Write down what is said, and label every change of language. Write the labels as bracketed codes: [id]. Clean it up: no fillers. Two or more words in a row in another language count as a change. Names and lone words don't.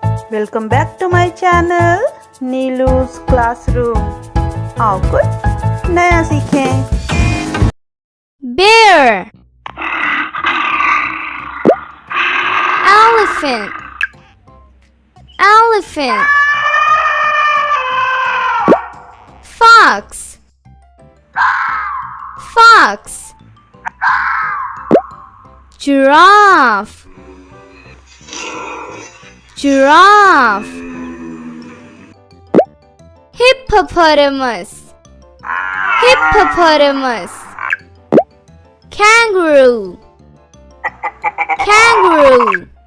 [en] Welcome back to my channel नीलू's क्लासरूम। [hi] आओ कुछ नया सीखें। [en] Bear, elephant, elephant, fox, fox, giraffe, giraffe, hippopotamus, hippopotamus, kangaroo, kangaroo,